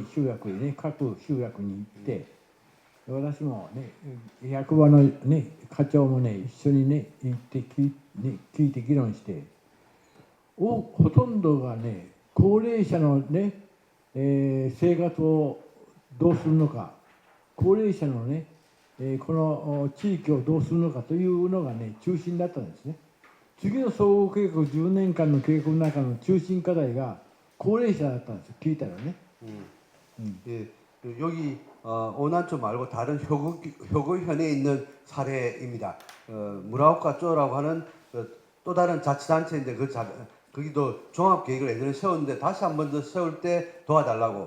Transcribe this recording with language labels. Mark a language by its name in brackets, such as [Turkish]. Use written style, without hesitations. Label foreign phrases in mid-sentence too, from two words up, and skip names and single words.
[Japanese] 集落にね、各集落に行って、私もね、役場のね、課長もね、一緒にね、行って聞いて議論して、ほとんどがね、高齢者のね、生活をどうするのか、高齢者のね、この地域をどうするのかというのがね、中心だったんですね。次の総合計画10年間の計画の中の中心課題が高齢者だったんですよ。聞いたらね。 [Korean] 예, 여기 오난초 말고 다른 효구현에 있는 사례입니다. 무라오카 쪼라고 하는 또 다른 자치단체인데 거기도 종합계획을 예전에 세웠는데 다시 한 번 더 세울 때 도와달라고.